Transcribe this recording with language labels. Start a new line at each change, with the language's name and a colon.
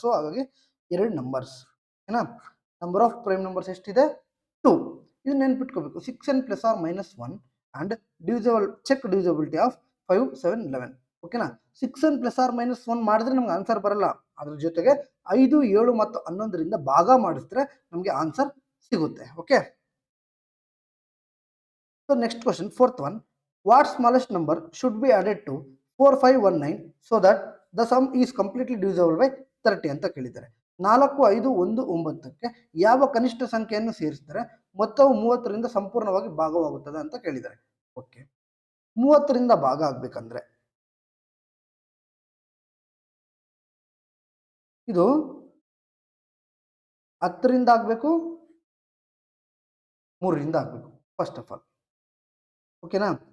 Kannada: So ಹಾಗಾಗಿ 2 numbers. ಓಕೆನಾ. Number of prime numbers ಎಷ್ಟಿದೆ? 2. ಇದು ನೆನ್ಪಿಟ್ಕೋಬೇಕು.
English: 6n + or - 1 and check divisibility of 5 7 11. ಓಕೆನಾ.
Kannada: 6n + or - 1 ಮಾಡಿದ್ರೆ ನಮ್ಗೆ ಆನ್ಸರ್ ಬರಲ್ಲ. ಅದ್ರ ಜೊತೆಗೆ 5 7 ಮತ್ತು 11ರಿಂದ ಭಾಗ ಮಾಡಿಸಿದ್ರೆ ನಮಗೆ ಆನ್ಸರ್ ಸಿಗುತ್ತೆ. Okay.
English: So next question, fourth one. What smallest number should be added to 4519 so that the sum is completely divisible by 30
Kannada: ಅಂತ ಕೇಳಿದ್ದಾರೆ. 4 5 1 9ಕ್ಕೆ ಯಾವ ಕನಿಷ್ಠ ಸಂಖ್ಯೆಯನ್ನು ಸೇರಿಸಿದರೆ ಮೊತ್ತವು 30ರಿಂದ ಸಂಪೂರ್ಣವಾಗಿ ಭಾಗವಾಗುತ್ತದೆ ಅಂತ ಕೇಳಿದ್ದಾರೆ. ಓಕೆ 30ರಿಂದ ಭಾಗ ಆಗ್ಬೇಕಂದ್ರೆ ಇದು 10ರಿಂದ ಆಗಬೇಕು, 3ರಿಂದ ಆಗಬೇಕು ಫಸ್ಟ್ ಆಫ್ ಆಲ್. ಓಕೆನಾ?